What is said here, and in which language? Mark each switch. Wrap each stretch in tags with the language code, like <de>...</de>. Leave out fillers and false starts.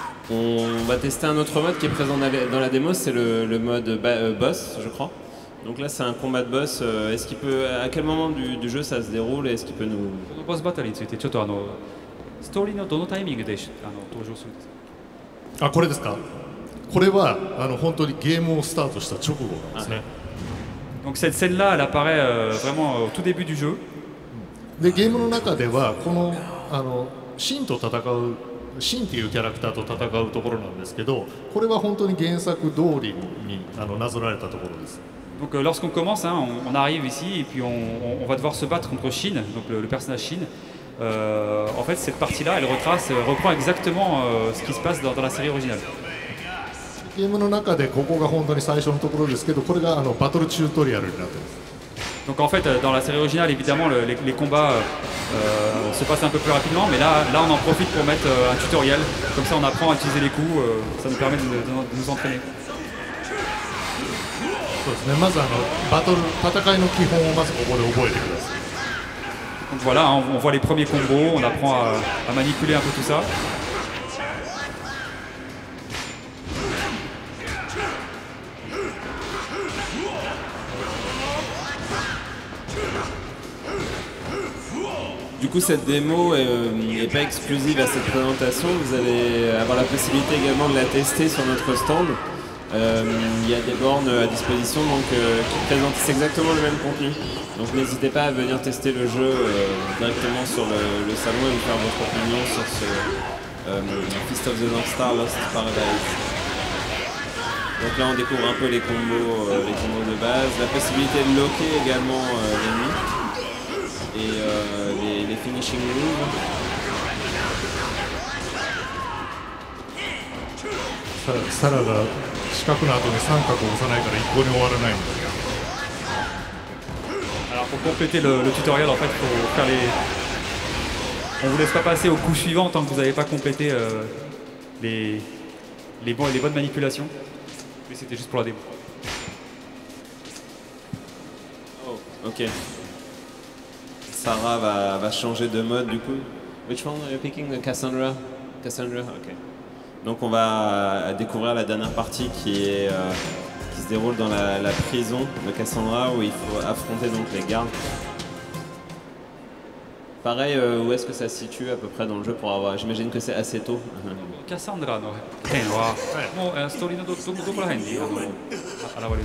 <fr>On va tester un autre mode qui est présent dans la démo, c'est le mode boss, je crois. Donc là, c'est un combat de boss. Est-ce qu'il peut, à quel moment du jeu ça se déroule et est-ce qu'il peut nous...</fr> <ja>Boss battle についてちょっとストーリーのどのタイミングで登場するんですか？あ、これですか。これは本当にゲームをスタートした直後なんですね。</ja> <fr>Donc cette scène-là, elle apparaît vraiment au tout début du jeu.</fr> <ja>でゲームの中ではこのシンと戦うシンっていうキャラクターと戦うところなんですけど、これは本当に原作通りになぞられたところです。</ja> <fr>Donc lorsqu'on commence, on arrive ici et puis on va devoir se battre contre Shin, donc le personnage Shin. En fait, cette partie-là, elle reprend exactement ce qui se passe dans la série originale.</fr> <ja>ゲームの中でここが本当に最初のところですけど、これがバトルチュートリアルになっています。</ja> <fr>Donc en fait, dans la série originale, évidemment, les combats se passent un peu plus rapidement, mais là, on en profite pour mettre un tutoriel. Comme ça, on apprend à utiliser les coups, ça nous permet de nous entraîner.</fr> <ja>そうですね。まず戦いの基本をまずここで覚えてください。</ja> <fr>Donc voilà, on voit les premiers combos, on apprend à manipuler un peu tout ça. Du coup, cette démo n'est pas exclusive à cette présentation. Vous allez avoir la possibilité également de la tester sur notre stand. Il y a des bornes à disposition donc, qui présentent exactement le même contenu. Donc n'hésitez pas à venir tester le jeu directement sur le salon et vous faire votre opinion sur ce Fist of the North Star Lost Paradise. Donc là on découvre un peu les combos de base, la possibilité de locker également l'ennemi et les finishing moves.</fr> <ja>サラが四角の後に三角を押さないから一向に終わらないんだ。</ja> <fr>Alors pour compléter le tutoriel, en fait, faut faire on vous laisse pas passer au coup suivant tant que vous n'avez pas complété les bonnes manipulations. Mais c'était juste pour la démo. Oh, ok. Sarah va changer de mode du coup.</fr> <en>Which one are you picking? Cassandra? Cassandra, ok.</en> <fr>Donc on va découvrir la dernière partie qui se déroule dans la prison de Cassandra où il faut affronter donc les gardes. Pareil, où est-ce que ça se situe à peu près dans le jeu pour avoir... J'imagine que c'est assez tôt.</fr> <ja>キャサンドラの剣は、もうストーリーのどこら辺に現れるんですか？</ja>